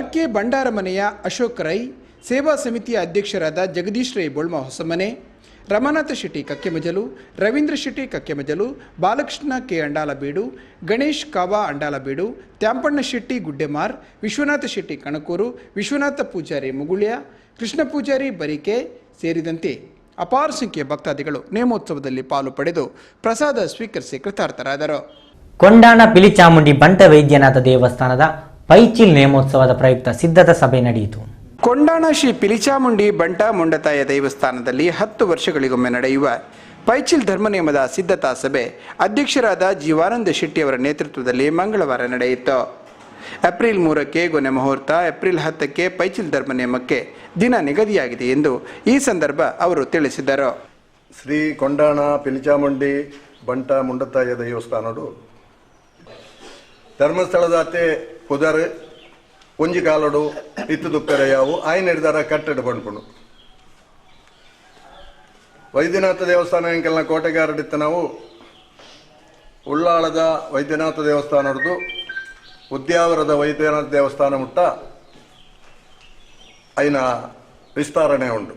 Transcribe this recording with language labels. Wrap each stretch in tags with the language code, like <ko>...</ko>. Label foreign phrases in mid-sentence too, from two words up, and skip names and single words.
<kn>ಬಂಡಾರಮನೆಯ ಅಶೋಕ್ ರೈ, ಸೇವಾ ಸಮಿತಿಯ ಅಧ್ಯಕ್ಷರಾದ ಜಗದೀಶ್ ರೈ ಬೋಳ್ಮ ಹೊಸಮನೆ, ರಮಾನಾಥ ಶೆಟ್ಟಿ ಕಕ್ಕೆಮಜಲು, ರವೀಂದ್ರ ಶೆಟ್ಟಿ ಕಕ್ಕೆಮಜಲು, ಬಾಲಕೃಷ್ಣ ಕೆ ಅಂಡಾಲಬೀಡು, ಗಣೇಶ್ ಕಾವಾ ಅಂಡಾಲಬೀಡು, ತ್ಯಾಂಪಣ್ಣ ಶೆಟ್ಟಿ ಗುಡ್ಡೆಮಾರ್, ವಿಶ್ವನಾಥ ಶೆಟ್ಟಿ ಕಣಕೂರು, ವಿಶ್ವನಾಥ ಪೂಜಾರಿ ಮುಗುಳ್ಯ, ಕೃಷ್ಣ ಪೂಜಾರಿ ಬರಿಕೆ ಸೇರಿದಂತೆ ಅಪಾರ ಸಂಖ್ಯೆಯ ಭಕ್ತಾದಿಗಳು ನೇಮೋತ್ಸವದಲ್ಲಿ ಪಾಲು ಪಡೆದು ಪ್ರಸಾದ ಸ್ವೀಕರಿಸಿ ಕೃತಾರ್ಥರಾದರು. ಕೊಂಡಾಣ ಪಿಲಿಚಾಮುಂಡಿ ಬಂಟ ವೈದ್ಯನಾಥ ದೇವಸ್ಥಾನದ ಪೈಚಿಲ್ ನೇಮೋತ್ಸವದ ಪ್ರಯುಕ್ತ ಸಿದ್ಧತಾ ಸಭೆ ನಡೆಯಿತು. ಕೊಂಡಾಣ ಶ್ರೀ ಪಿಲಿಚಾಮುಂಡಿ ಬಂಟ ಮುಂಡತಾಯ ದೇವಸ್ಥಾನದಲ್ಲಿ 10 ವರ್ಷಗಳಿಗೊಮ್ಮೆ ನಡೆಯುವ ಪೈಚಿಲ್ ಧರ್ಮನಿಯಮದ ಸಿದ್ಧತಾ ಸಭೆ ಅಧ್ಯಕ್ಷರಾದ ಜೀವಾನಂದ ಶೆಟ್ಟಿ ಅವರ ನೇತೃತ್ವದಲ್ಲಿ ಮಂಗಳವಾರ ನಡೆಯಿತು. ಏಪ್ರಿಲ್ 3ಕ್ಕೆ ಗೊನೆ ಮುಹೂರ್ತ, ಏಪ್ರಿಲ್ 10ಕ್ಕೆ ಪೈಚಿಲ್ ಧರ್ಮನಿಯಮಕ್ಕೆ ದಿನ ನಿಗದಿಯಾಗಿದೆ ಎಂದು ಈ ಸಂದರ್ಭ ಅವರು ತಿಳಿಸಿದರು.</kn> <tcy>ಶ್ರೀ ಕೊಂಡಾಣ ಪಿಲಿಚಾಮುಂಡಿ ಬಂಟ ಮುಂಡತಾಯ ದೇವಸ್ಥಾನಡು ಧರ್ಮಸ್ಥಳದ ಅತ್ತೆ ಪುದರ್ ಒಂಜಿ ಕಾಲಡು ಇತ್ತು ದುಪ್ಪೆರ ಯಾವು ಆಯ್ನ ಹಿಡಿದಾರ ಕಟ್ಟಡ ಬಂಡ್ಕೊಂಡು ವೈದ್ಯನಾಥ ದೇವಸ್ಥಾನ ಎಂಕೆಲ್ಲ ಕೋಟೆಗಾರಡಿತ್ತು ನಾವು ಉಳ್ಳಾಳದ ವೈದ್ಯನಾಥ ದೇವಸ್ಥಾನ ಹಿಡಿದು ಉದ್ಯಾವರದ ವೈದ್ಯನಾಥ ದೇವಸ್ಥಾನ ಮುಟ್ಟ ಐನ ವಿಸ್ತರಣೆ ಉಂಟು.</tcy>